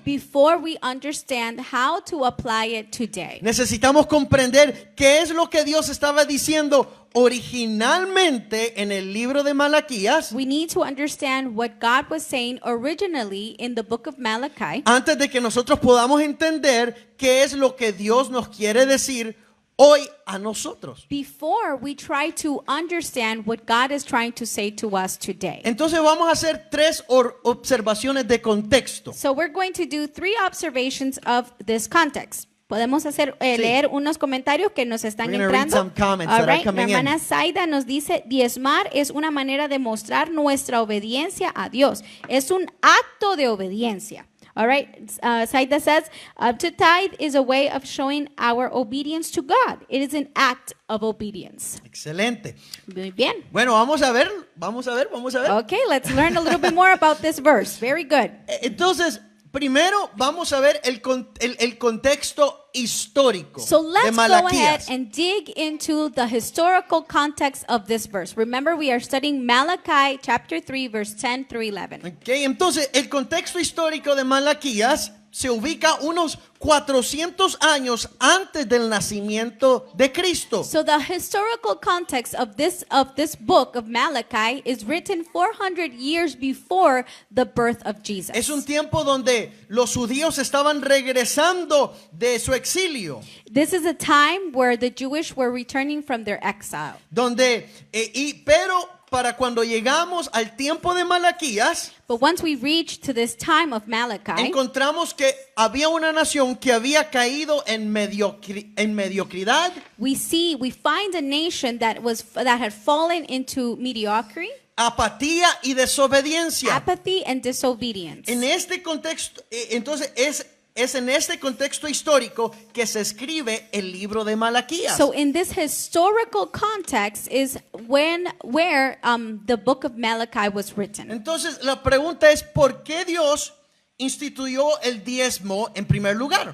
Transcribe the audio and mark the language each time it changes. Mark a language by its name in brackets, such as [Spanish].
[English] Before we understand how to apply it today. [Spanish] Necesitamos comprender qué es lo que Dios estaba diciendo originalmente en el libro de Malaquías [English] We need to understand what God was saying originally in the book of Malachi [Spanish] antes de que nosotros podamos entender qué es lo que Dios nos quiere decir hoy a nosotros. [English] before we try to understand what God is trying to say to us today. [Spanish] Entonces vamos a hacer tres observaciones de contexto. [English] So we're going to do 3 observations of this context. [Spanish] Podemos hacer leer unos comentarios que nos están [English] We're gonna read [Spanish] entrando. [English] some comments All that are right. La coming in. [Spanish] hermana Zaida nos dice, diezmar es una manera de mostrar nuestra obediencia a Dios. Es un acto de obediencia. [English] All right. Zaida says, to tithe is a way of showing our obedience to God. It is an act of obedience. [Spanish] Excelente. Muy bien. Bueno, vamos a ver. [English] Okay, let's learn a little bit more about this verse. Very good. [Spanish] Entonces, primero vamos a ver el contexto histórico [English] So [Spanish] de [English] let's go ahead [Spanish] Malaquías. [English] and dig into the historical context of this verse. Remember, we are studying Malachi chapter 3, verse 10 through 11. [Spanish] Okay, entonces, el contexto histórico de Malaquías se ubica unos 400 años antes del nacimiento de Cristo. [English] So the historical context of this book of Malachi is written 400 years before the birth of Jesus. [Spanish] Es un tiempo donde los judíos estaban regresando de su exilio, [English] This is a time where the Jewish were returning from their exile. [Spanish] pero para cuando llegamos al tiempo de Malaquías, [English] But once we reach to this time of Malachi, [Spanish] encontramos que había una nación que había caído en mediocridad, [English] we find a nation that had fallen into mediocrity, [Spanish] apatía y desobediencia. [English] apathy, and disobedience. [Spanish] En este contexto, entonces es en este contexto histórico que se escribe el libro de Malaquías. [English] So in this historical context is where the book of Malachi was written. [Spanish] Entonces la pregunta es ¿por qué Dios instituyó el diezmo en primer lugar?